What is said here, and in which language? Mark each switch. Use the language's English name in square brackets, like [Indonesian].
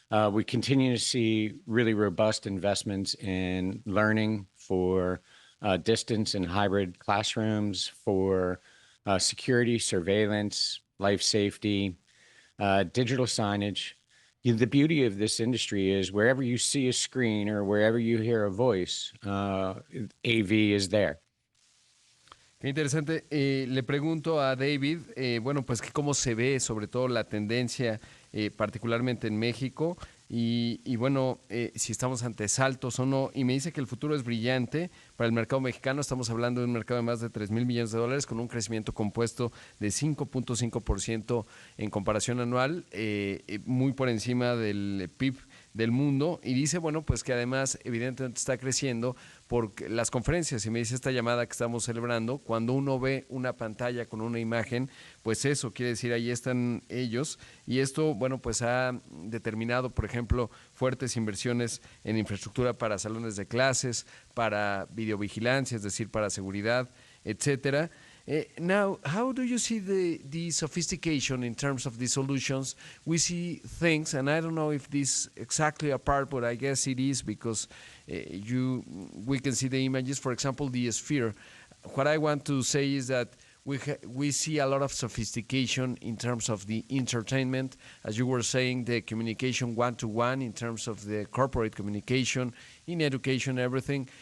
[English] We continue to see really robust investments in learning for distance and hybrid classrooms, for security, surveillance, life safety, digital signage. The beauty of this industry is wherever you see a screen or wherever you hear a voice, AV is there. [Spanish] Qué interesante. Le pregunto a David, bueno, pues que cómo se ve sobre todo la tendencia, particularmente en México, y bueno, si estamos ante saltos o no. Y me dice que el futuro es brillante para el mercado mexicano. Estamos hablando de un mercado de más de 3,000 millones de dólares con un crecimiento compuesto de 5,5% en comparación anual, muy por encima del PIB del mundo. Y dice, bueno, pues que además evidentemente está creciendo por las conferencias. Y me dice esta llamada que estamos celebrando, cuando uno ve una pantalla con una imagen, pues eso quiere decir ahí están ellos. Y esto, bueno, pues ha determinado, por ejemplo, fuertes inversiones en infraestructura para salones de clases, para videovigilancia, es decir, para seguridad, etcétera. [English] Now, how do you see the sophistication in terms of the solutions? We see things, and I don't know if this exactly a part, but I guess it is because we can see the images. For example, the sphere. What I want to say is that we see a lot of sophistication in terms of the entertainment, as you were saying, the communication one-to-one in terms of the corporate communication, in education, everything.